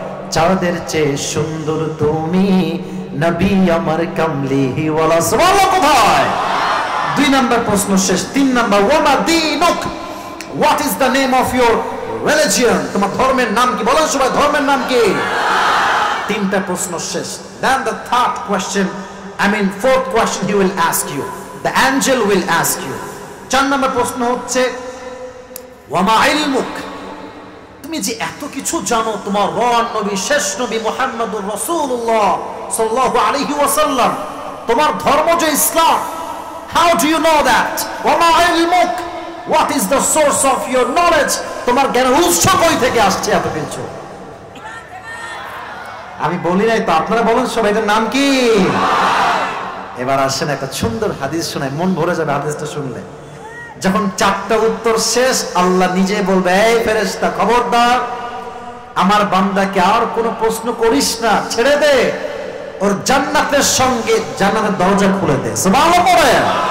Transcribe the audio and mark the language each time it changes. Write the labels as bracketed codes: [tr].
[bn] চাঁদের চেয়ে সুন্দর তুমি, নবী আমার কামলিহি ওয়ালা। সুবহানাল্লাহ। কোথায়? 2 নাম্বার প্রশ্ন শেষ। 3 নাম্বার, [ar] ওয়ামা দীনুক, [en] What is the name of your religion? [bn] তোমার ধর্মের নাম কি? বলেন সবাই ধর্মের নাম কি? 3টা প্রশ্ন শেষ। [en] Then the third question, fourth question he will ask you, the angel will ask you. [bn] 4 নম্বর প্রশ্ন হচ্ছে [ar] ওয়ামা ইলমুক, [bn] তুমি যে এত কিছু জানো, তোমার রব নবী, শেষ নবী মুহাম্মদুর রাসূলুল্লাহ সাল্লাল্লাহু আলাইহি ওয়াসাল্লাম, তোমার ধর্ম যে ইসলাম, [en] how do you know that? [ar] ওয়ামা ইলমুক, [en] what is the source of your knowledge? [bn] তোমার জ্ঞানের উৎস কই থেকে আসছে এত কিছু? আমি বলি নাই তো, আপনারা বলেন সবাই এটার নাম কি? এবার আসেন একটা সুন্দর হাদিস শোনায়, মন ভরে যাবে হাদিসটা শুনলে। যখন 4টা উত্তর শেষ, আল্লাহ নিজে বলবে, এই ফেরেশতা খবরদার, আমার বান্দাকে আর কোনো প্রশ্ন করিস না, ছেড়ে দে, ওর জান্নাতের সঙ্গে জান্নাতের দরজা খুলে দে। সুবহানাল্লাহ পড়েন।